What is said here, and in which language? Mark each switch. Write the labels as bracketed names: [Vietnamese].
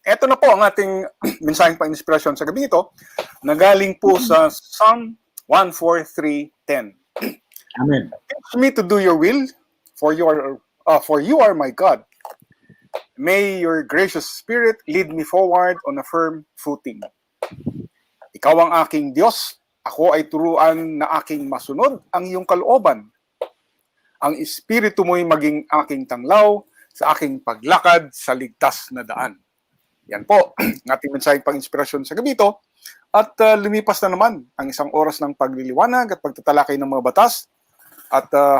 [Filipino] Ito na po ang ating mensaheng pang-inspirasyon sa gabi ito, na galing po sa Psalm 143:10. Amen. [English] Teach me to do your will, for you are my God. May your gracious spirit lead me forward on a firm footing. [Filipino] Ikaw ang aking Diyos, ako ay turuan na aking masunod ang iyong kalooban. Ang espiritu mo'y maging aking tanglaw sa aking paglakad sa ligtas na daan. Yan po, ang ating mensaheng pang-inspirasyon sa gabi ito. At lumipas na naman ang isang oras ng pagliliwanag at pagtatalakay ng mga batas. At